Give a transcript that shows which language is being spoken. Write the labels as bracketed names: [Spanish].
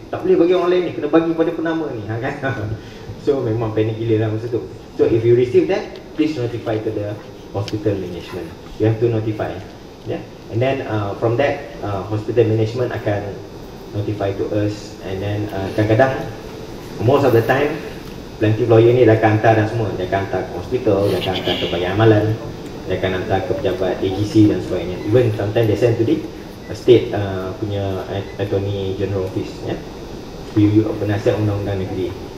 [Malay] Tak boleh bagi orang lain ni, kena bagi pada penama ni kan. So memang panik gila lah masa tu. [English] So if you receive that, please notify to the hospital management. You have to notify. And then from that hospital management [Malay] akan [English] notify to us. And then [Malay] kadang-kadang, [English] most of the time, plaintiff lawyer [Malay] ni dia akan hantar dah semua. Dia akan hantar ke hospital, dia akan hantar ke bagian amalan, dia akan hantar ke pejabat AGC dan sebagainya. [English] Even sometimes they send to the state punya Attorney General Office, [Malay] penasihat undang-undang negeri.